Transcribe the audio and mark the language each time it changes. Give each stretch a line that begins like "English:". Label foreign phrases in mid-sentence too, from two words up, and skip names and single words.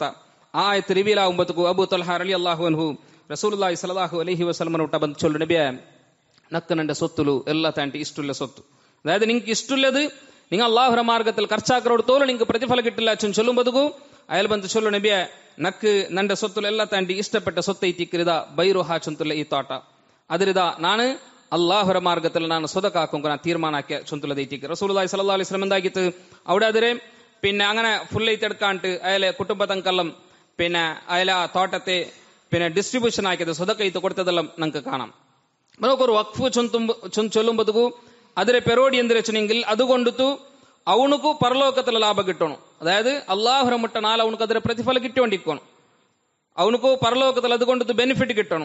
Bacama: ആ ആയത്ത് റിവീലാകുമ്പോഴത്തേക്കും അബൂ ത്വൽഹ
Arabic: رضي الله عنه
Bacama: റസൂലുള്ളാഹി
Arabic: صلى الله عليه
Bacama: വസല്ലമനോട്ട ಬಂದು ചൊല്ലു, നബിയേ നക്ക് നന്റെ സ്വത്തുಲು എല്ലാ താണ്ടി ഇഷ്ടമുള്ള സ്വത്ത്, അതായത് നിങ്ങൾക്ക് ഇഷ്ടമുള്ളത് നിങ്ങൾ അള്ളാഹുര മാർഗത്തിൽ ಖರ್ಚಾക്കറെടുത്തോളൂ, നിങ്ങൾക്ക് പ്രതിഫല കിട്ടില്ല ചൊല്ലുമ്പോഴത്തേക്കും അയാൾ ಬಂದು ചൊല്ലു, നബിയേ നക്ക് നന്റെ സ്വത്തുಲು എല്ലാ താണ്ടി ഇഷ്ടപ്പെട്ട സ്വത്തೈತಿಕ್ಕರಿದ ಬೈರುಹಾ ಚೊಂತುಲ್ಲ ಈ ತೋಟ, ಅದರಿದ ನಾನು ಅಲ್ಲಾಹರ ಮಾರ್ಗದಲ್ಲಿ ನಾನು സ്വതക്കാക്കും ನಾನು ತೀರ್ಮಾನ ಆಕೆ ಚೊಂತುಲದೈತಿಕ್ಕೆ. റസൂലുള്ളാഹി
Arabic: صلى الله عليه وسلم
Bacama: എന്താക്കിത്ത് അവിടെ അതിരെ പിന്നെ അങ്ങനെ ഫുള്ളൈറ്റ് എടുക്കാണ്ട് അയാളെ കുടുംബത്തങ്കെല്ലാം പിന്നെ അയാളെ ആ തോട്ടത്തെ പിന്നെ ഡിസ്ട്രിബ്യൂഷൻ ആക്കിയത് സ്വതക്കൈത്ത് കൊടുത്തതെല്ലാം നമുക്ക് കാണാം. ഒരു വഖഫ് ചൊല്ലുമ്പോഴത്തേക്കു അതിരെ പെരോടി എന്തിനു വെച്ചെങ്കിൽ അതുകൊണ്ടു അവനുക്കു പരലോകത്തിലെ ലാഭം കിട്ടണം, അതായത് അള്ളാഹുര മുട്ടനാൽ അവനക്ക് അതിരെ പ്രതിഫലം കിട്ടിക്കൊണ്ടിരിക്കണം, അവനുക്കു പരലോകത്തിൽ അതുകൊണ്ടു ബെനിഫിറ്റ് കിട്ടണം.